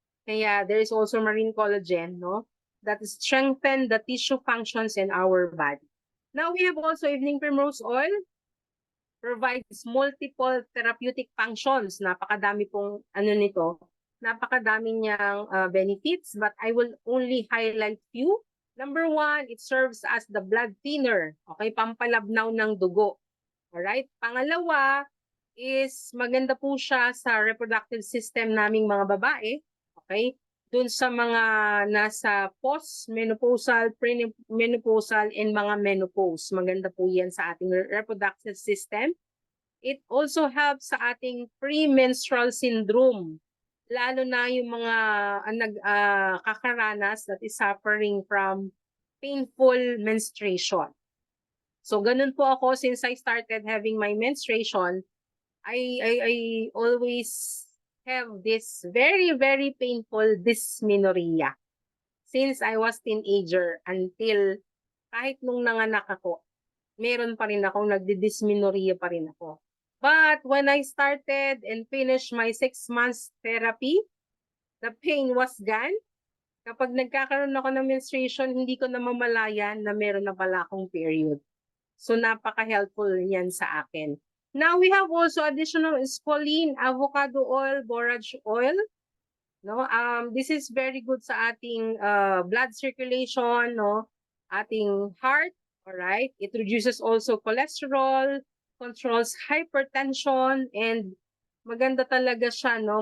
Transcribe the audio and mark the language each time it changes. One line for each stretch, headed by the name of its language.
English: Kaya there is also marine collagen, that strengthen the tissue functions in our body. Now we have also evening primrose oil. provides multiple therapeutic functions.
Filipino: Napakadami pong nito. Napakadami niyang
English: benefits, but I will only highlight few. Number one, it serves as the blood thinner.
Filipino: Okay, pampalabnaw ng dugo. Alright? Pangalawa is maganda po siya sa reproductive system naming mga babae. Okay? Dun sa mga nasa post-menopausal, pre-menopausal, and mga menopause. Maganda po yan sa ating reproductive system.
English: It also helps
Filipino: sa ating premenstrual syndrome. Lalo na yung mga kakaranas
English: that is suffering from painful menstruation. So,
Filipino: ganun po ako
English: since I started having my menstruation, I always have this very, very painful dysmenorrhea since I was teenager until
Filipino: kahit nung nanganak ako, meron pa rin akong nagdi-dysmenorrhea pa rin ako.
English: But when I started and finished my 6 months therapy, the pain was gone.
Filipino: Kapag nagkakaroon ako ng menstruation, hindi ko namamalayan na meron na pala akong period. So, napaka-helpful yan sa akin.
English: Now, we have also additional squalene, avocado oil, borage oil. No? This is very good
Filipino: sa ating
English: blood circulation, no? Ating heart, alright? It reduces also cholesterol, controls hypertension,
Filipino: and maganda talaga siya,
English: no?